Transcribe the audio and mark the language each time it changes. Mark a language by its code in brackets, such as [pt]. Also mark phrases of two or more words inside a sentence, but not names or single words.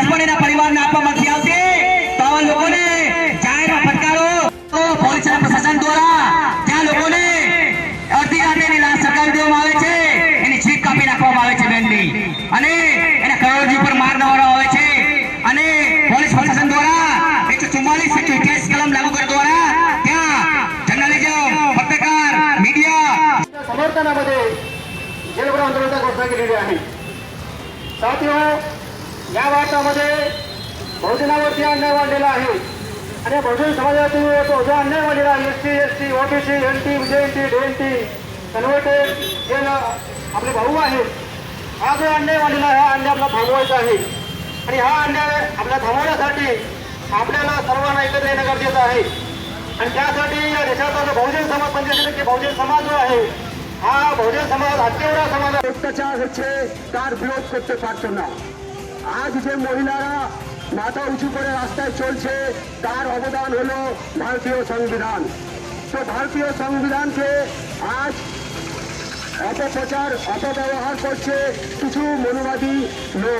[gu] પણ એના પરિવારને આપવામાં નથી આવતી તો આવા લોકોને જાહેરમાં ફટકારો પોલીસ અને પ્રશાસન દ્વારા ત્યાં લોકોને અડધી રાતે એની લાશ સળગાવી દેવામાં આવે છે એની જીભ કાપી નાખવામાં આવે છે બેનની અને એના કરોડજી પર માર દેવામાં આવે છે અને પોલીસ પ્રશાસન દ્વારા 144 કેસ કલમ લાગુ કરવા દ્વારા ત્યાં [hi] जर्नलिज्म पत्रकार मीडिया [mr] समर्थनामध्ये जयभर आंदोलनाचा घोषणा केलेली आहे. साथियो, या भारतामध्ये बहुजनावरती अन्याय वाढलेला आहे आणि बहुजन समाजातील जो अन्याय वाढलेला आहे SC, OBC, NT, JNT, DNT, कन्व्हर्टेड जे आपले भाऊ आहेत हा जो अन्याय वाढलेला आहे हा अन्याय आपला थांबवायचा आहे आणि हा अन्याय आपल्या थांबवण्यासाठी आपल्याला सर्वांना एकत्र येणं गरजेचं आहे आणि त्यासाठी या देशाचा जो बहुजन समाज 25% बहुजन समाज जो आहे हा बहुजन समाज हत्यारा समाज [bn] অত্যাচার হচ্ছে তার বিরোধ করতে পারতো না। আজ যে মহিলারা মাথা উঁচু করে রাস্তায় চলছে তার অবদান হলো ভারতীয় সংবিধান। তো ভারতীয় সংবিধানকে আজ অপপ্রচার অপব্যবহার করছে কিছু মনুবাদী লোক।